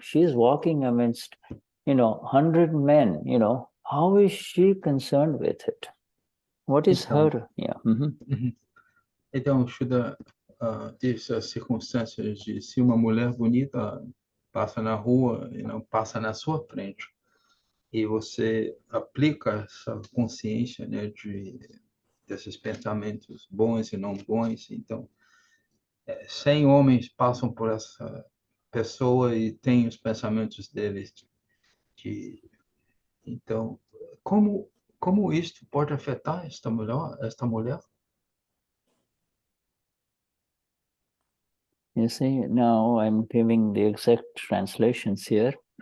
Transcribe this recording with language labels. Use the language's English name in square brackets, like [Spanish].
[English] She's walking amidst, 100 men, how is she concerned with it? What is her? Yeah. [Portuguese] Então, Shuddha disse as circunstâncias de se uma mulher bonita passa na rua e não passa na sua frente, e você aplica essa consciência, né, desses pensamentos bons e não bons. Então, 100 homens passam por essa pessoa e têm os pensamentos deles. Então, como isto pode afetar esta mulher? [English] You see, now I'm giving the exact translations here.